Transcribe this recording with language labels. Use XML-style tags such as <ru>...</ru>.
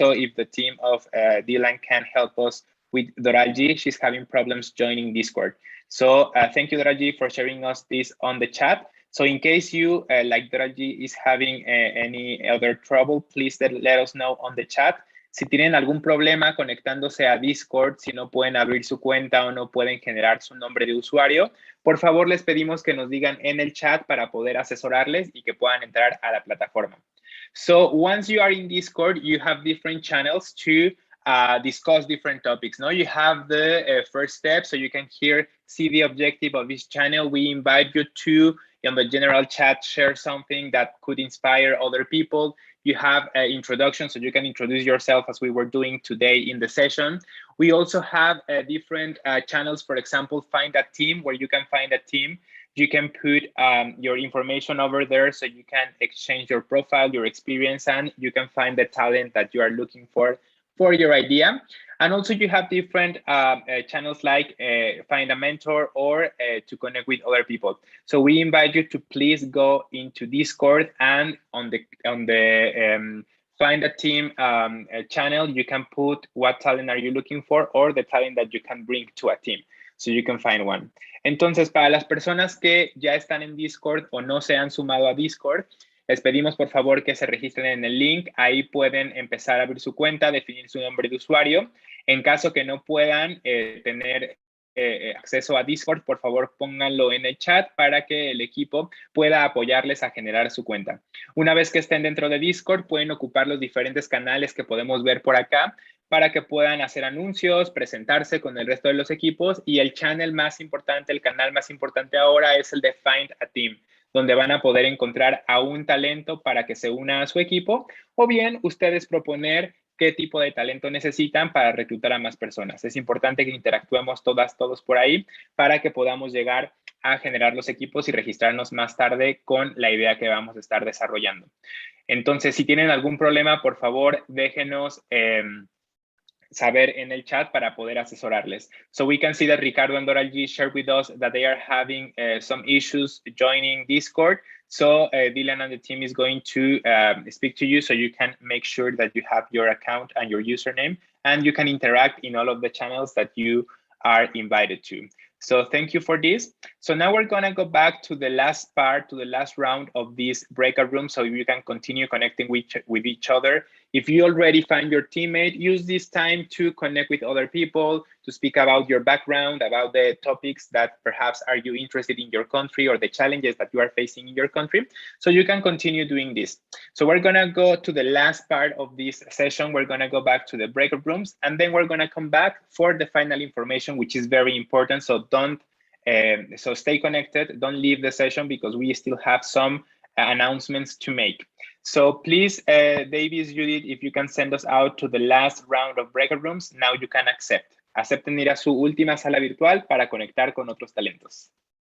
<en>So if the team of Dylan can help us with Doralji, she's having problems joining Discord. So thank you, Doralji, for sharing us this on the chat. So in case you, like Doralji, is having any other trouble, please let us know on the chat.</en> <es>Si tienen algún problema conectándose a Discord, si no pueden abrir su cuenta o no pueden generar su nombre de usuario, por favor les pedimos que nos digan en el chat para poder asesorarles y que puedan entrar a la plataforma.</es> <en>So once you are in Discord, you have different channels to discuss different topics. Now you have the first step, so you can see the objective of this channel. We invite you to, in the general chat, share something that could inspire other people. You have an introduction, so you can introduce yourself as we were doing today in the session. We also have different channels, for example, find a team, where you can find a team. You can put your information over there so you can exchange your profile, your experience, and you can find the talent that you are looking for your idea. And also you have different channels like find a mentor or to connect with other people. So we invite you to please go into Discord, and on the find a team channel, you can put what talent are you looking for or the talent that you can bring to a team. So you can find one.</en> <es>Entonces, para las personas que ya están en Discord o no se han sumado a Discord, les pedimos por favor que se registren en el link. Ahí pueden empezar a abrir su cuenta, definir su nombre de usuario. En caso que no puedan tener acceso a Discord, por favor pónganlo en el chat para que el equipo pueda apoyarles a generar su cuenta. Una vez que estén dentro de Discord, pueden ocupar los diferentes canales que podemos ver por acá para que puedan hacer anuncios, presentarse con el resto de los equipos, y el channel más importante, el canal más importante ahora es el de Find a Team, donde van a poder encontrar a un talento para que se una a su equipo, o bien ustedes proponer qué tipo de talento necesitan para reclutar a más personas. Es importante que interactuemos todos por ahí para que podamos llegar a generar los equipos y registrarnos más tarde con la idea que vamos a estar desarrollando. Entonces, si tienen algún problema, por favor, déjenos saber en el chat para poder asesorarles.</es> <en>So we can see that Ricardo and Doral G shared with us that they are having some issues joining Discord. So Dylan and the team is going to speak to you so you can make sure that you have your account and your username, and you can interact in all of the channels that you are invited to. So thank you for this. So now we're gonna go back to the last part, to the last round of this breakout room so you can continue connecting with each other. If you already find your teammate, use this time to connect with other people, to speak about your background, about the topics that perhaps are you interested in your country or the challenges that you are facing in your country. So you can continue doing this. So we're gonna go to the last part of this session. We're gonna go back to the breakout rooms, and then we're gonna come back for the final information, which is very important. So so stay connected, don't leave the session because we still have some announcements to make. So please, Davis, Judith, if you can send us out to the last round of breakout rooms, now you can accept.</en> <es>Acepten ir a su última sala virtual para conectar con otros talentos.</es>